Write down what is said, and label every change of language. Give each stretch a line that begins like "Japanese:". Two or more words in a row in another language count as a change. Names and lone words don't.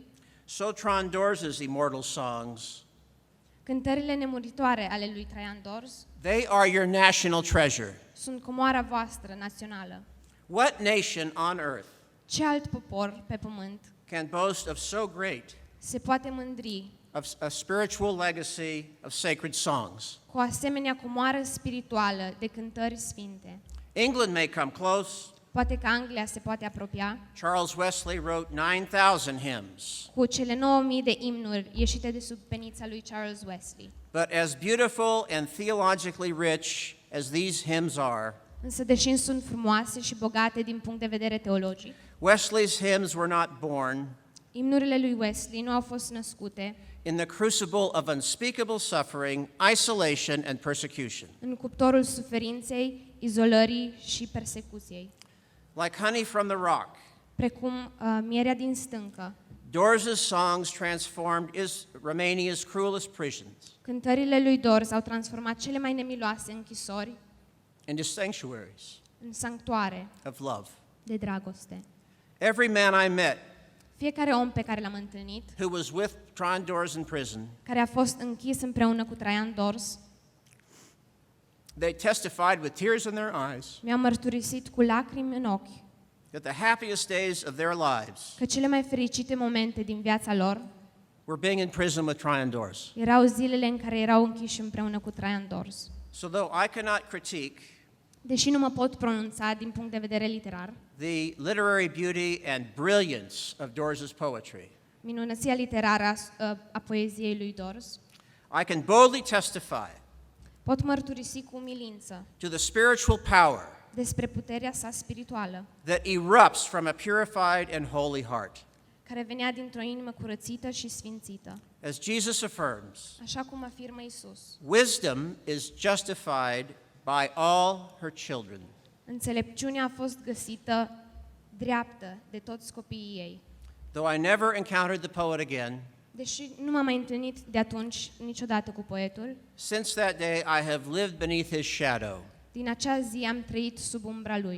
English: so Traian Dorz's immortal songs,
Romanian: cântările nemuritoare ale lui Traian Dorz
English: they are your national treasure.
Romanian: sunt comoara voastră națională.
English: What nation on earth
Romanian: Ce alt popor pe pământ
English: can boast of so great
Romanian: se poate mândri
English: of a spiritual legacy of sacred songs?
Romanian: cu o asemenea comoară spirituală de cântări sfinte?
English: England may come close.
Romanian: Poate că Anglia se poate apropia
English: Charles Wesley wrote 9,000 hymns.
Romanian: cu cele 9000 de imnuri ieșite de sub penița lui Charles Wesley.
English: But as beautiful and theologically rich as these hymns are,
Romanian: Însă, deși sunt frumoase și bogate din punct de vedere teologic,
English: Wesley's hymns were not born
Romanian: imnurile lui Wesley nu au fost născute
English: in the crucible of unspeakable suffering, isolation, and persecution.
Romanian: în cuptorul suferinței, izolării și persecuției.
English: Like honey from the rock,
Romanian: Precum mierea din stâncă,
English: Dorz's songs transformed Romania's cruelest prisons
Romanian: cântările lui Dorz au transformat cele mai nemiloase închisori
English: into sanctuaries
Romanian: în sanctuare
English: of love.
Romanian: de dragoste.
English: Every man I met
Romanian: Fiecare om pe care l-am întâlnit,
English: who was with Traian Dorz in prison,
Romanian: care a fost închis împreună cu Traian Dorz,
English: they testified with tears in their eyes
Romanian: mi-a mărturisit cu lacrimi în ochi
English: that the happiest days of their lives
Romanian: că cele mai fericite momente din viața lor
English: were being in prison with Traian Dorz.
Romanian: erau zilele în care erau închiși împreună cu Traian Dorz.
English: So though I cannot critique
Romanian: Deși nu mă pot pronunța din punct de vedere literar,
English: the literary beauty and brilliance of Dorz's poetry,
Romanian: minunăția literară a poeziei lui Dorz,
English: I can boldly testify
Romanian: pot mărturisi cu umilință
English: to the spiritual power
Romanian: despre puterea sa spirituală,
English: that erupts from a purified and holy heart.
Romanian: care venea dintr-o inimă curățită și sfințită.
English: As Jesus affirms,
Romanian: Așa cum afirmă Isus,
English: wisdom is justified by all her children.
Romanian: înțelepciunea a fost găsită dreaptă de toți copiii ei.
English: Though I never encountered the poet again,
Romanian: Deși nu m-am mai întâlnit de atunci niciodată cu poetul,
English: since that day I have lived beneath his shadow
Romanian: din acea zi am trăit sub umbra lui,